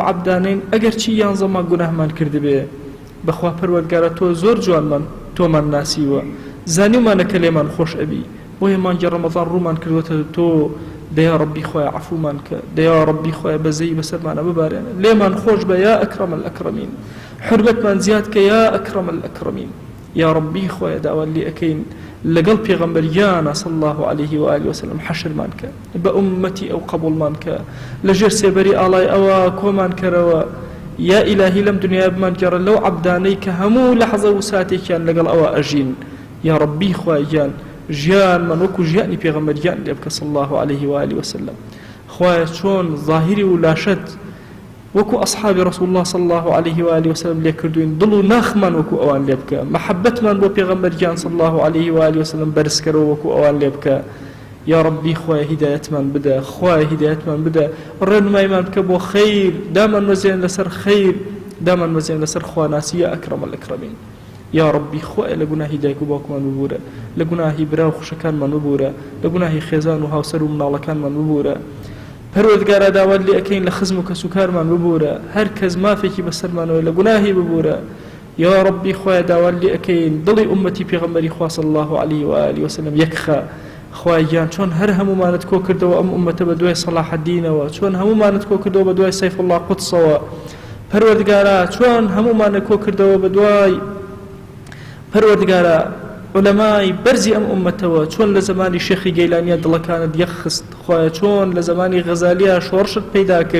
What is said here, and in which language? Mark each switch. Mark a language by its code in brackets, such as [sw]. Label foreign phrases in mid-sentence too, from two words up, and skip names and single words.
[ckb] عەبدانەین ئەگەر چی یانزەمان گوناهمان کردبێ بەخوا پەروەردگارە تۆ زۆر جوانمان تۆمان ناسیوە زانیومانە کە لێمان خۆش ئەبی بۆیە مانگی ڕەمەضان ڕوومان کردوەتە تۆ دەیا ربی خوایە عەفومان کە دەیا ربی خوایە بەزەی بەسەرمانە ببارێنە لێمان خۆش بە [ar] یا ئەکرەم الئەکرەمین [ckb] حرمەتمان زیاد کە [ar] یا ئەکرەم الئەکرەمین [ckb] یا ربی خوایە داوا لێ ئەکەین لەگەڵ پێغەمبەریانە [ar] صلی الله عليه وآله وسلم [ckb] حەشرمان کە بە ئومەتی ئەو قبوڵمان کە لەژێر سێبەری ئاڵای ئەوە کۆمان کەرەوە یا ئیلاهی لەم دنیا بمان گەڕە لەو عەبدانەی کە هەموو لەحظە و ساتێکیان لەگەڵ ئەوە ئەژین یا ربی خوای گیان ژیانمان وەکو ژیانی پێغەمبەریان لێ بکە [ar] صلی الله عليه وآله وسلم [ckb] خوایە چۆن ظاهری و لاشت وەکو ئەصحابی [ar] رسول الله صلی الله عليه وآله وسلم [ckb] لێ کردوین دڵ و ناخمان وەکو ئەوان لێ بکە محەبەتمان بۆ پێغەمبەریان [ar] صلی الله عليه وآله وسلم [ckb] بەرزکەرەوە وەکو ئەوان لێ بکە یا ربی خوایە هیدایەتمان بدە خوایە هیدایەتمان بدە ڕێنماییمان بکە بۆ خەیر دامان وەزێن لەسەر خەیر دامان وەزێن لەسەر خواناسی [ar] یا ئەکرەم الئەکرەمین [ckb] یا ربی خوایە لە گوناهی دایک و باوکمان ببوورە لە گوناهی برا و خوشەکانمان ببوورە لە گوناهی خێزان و هاوسەر و مناڵەکانمان ببوورە پەروەردگارە داوات لێ ئەکەین لە خزم و کەسوکارمان ببوورە هەر کەس مافێکی بەسەرمانەوە لە گوناهی ببوورە یا ربی خوایە داوات لێ ئەکەین دڵی ئومەتی پێغەمبەری خوا [ar] صلی الله عليه وآله وسلم [ckb] یەکخە خوای گیان چۆن هەر هەمومانت کۆ کردەوە ئەم ئومەتە بە دوای سەلاح الدینەوە، چۆن هەمومانت کۆ کردەوە بە دوای سەیف الله قودسەوە. پەروەردگارە چۆن هەمومانە کۆ کردەوە بە دوای پەروەردگارە علەمای بەرزی ئەم ئومەتەوە، چۆن لە زمانی شێخی گەیلانیە دڵەکانت یەخست، خوایە چۆن لە زمانی غەزالیە شۆڕشت پەیدا کرد.